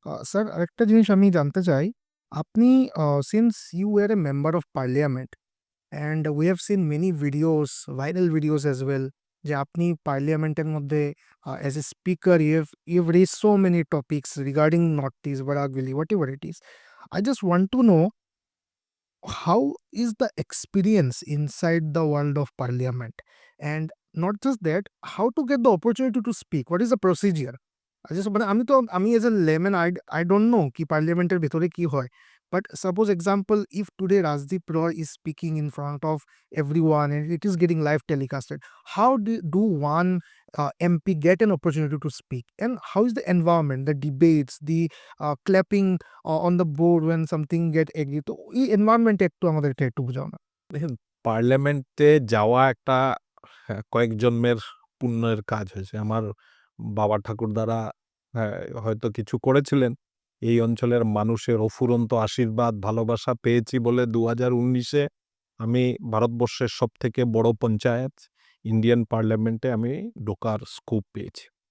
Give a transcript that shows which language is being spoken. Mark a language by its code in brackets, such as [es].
[bn] Sir, আরেকটা জিনিস আমি জানতে চাই, আপনি [en] since you were a member of parliament and we have seen many videos, viral videos as well, [bn] যে আপনি পার্লিয়ামেন্টের মধ্যে [en] As a speaker you have raise so many topics regarding north east, Barak valley, whatever it is. I just want to know, how is the experience inside the world of parliament, and not just that, how to get the opportunity to speak, what is the procedure? I just [bn] মানে আমি [en] as a layman, I don't know [bn] কি পার্লিয়ামেন্টের ভেতরে কি হয়, [en] but suppose example, if today Rajdeep Roy is speaking in front of everyone and it is getting live telecasted, how do one MP get an opportunity to speak, and how is the environment, the debates, the clapping on the board when something get agreed, [bn] তো এই environment একটু আমাদেরকে একটু বুঝাও না। দেখেন, পার্লামেন্টে যাওয়া একটা কয়েক জন্মের পুণ্যের কাজ হয়েছে। আমার বাবা ঠাকুরদারা হয়তো কিছু করেছিলেন। এই অঞ্চলের মানুষের অফুরন্ত আশীর্বাদ, ভালোবাসা পেয়েছি বলে ২০১৯-এ আমি ভারতবর্ষের সবথেকে বড় পঞ্চায়েত ইন্ডিয়ান পার্লামেন্টে আমি ঢোকার স্কোপ পেয়েছি।